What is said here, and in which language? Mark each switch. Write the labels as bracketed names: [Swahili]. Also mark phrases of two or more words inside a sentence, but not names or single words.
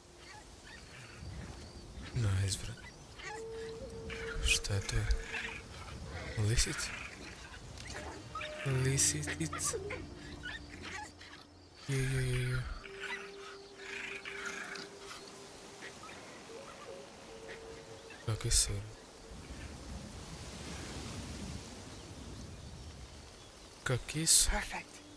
[English] Nice, bro. [Serbian] Šta je to? Lisica? Lisica? Je. Kakvi su? Kakvi su? [English] Perfect.